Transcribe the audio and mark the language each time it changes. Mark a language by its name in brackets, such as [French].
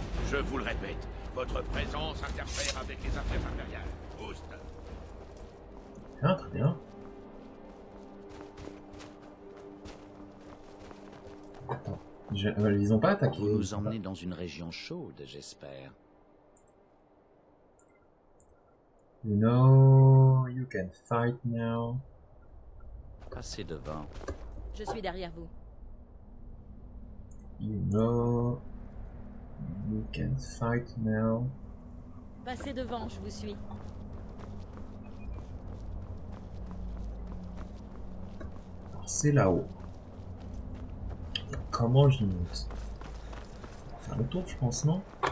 [French] Je vous le répète, votre présence interfère avec les affaires impériales. Oust. Ah, très bien. Attends, ils ont pas attaqué. Vous nous emmenez dans une région chaude, j'espère. [English] You know, you can fight now. [French] Passez devant. Je suis derrière vous. [English] You know, you can fight now. [French] Passez devant, je vous suis. Alors c'est là-haut. Comment j'y monte? Faire le tour, je pense, non?